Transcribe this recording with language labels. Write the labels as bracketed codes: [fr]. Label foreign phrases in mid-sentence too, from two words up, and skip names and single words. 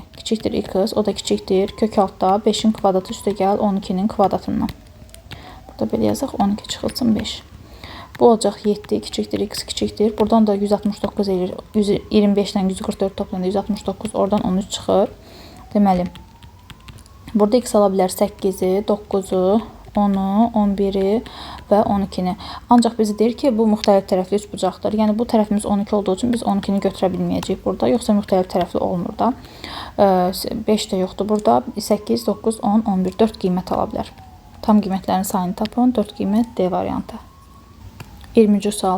[az] Kiçikdir x, o da kiçikdir. Kök altda 5-in kvadratı üstə gəl 12-nin kvadratından. Burada belə yazaq, 12 çıxılsın 5. Bu olacaq 7, kiçikdir x, kiçikdir. Buradan da 169 eləyir. 25-dən 144 toplayanda 169, oradan 13 çıxır. Deməli, burada x ala bilər 8-i, 9-u, 10-u, 11-i və 12-ni. Ancaq bizi deyir ki, bu müxtəlif tərəfli üç bucaqdır. Yəni, bu tərəfimiz 12 olduğu üçün biz 12-ni götürə bilməyəcəyik burada. Yoxsa müxtəlif tərəfli olmur da. 5 də yoxdur burada. 8, 9, 10, 11, 4 qiymət ala bilər. Tam qiymətlərin sayını tapın. 4 qiymət D variantı. 20-ci sual.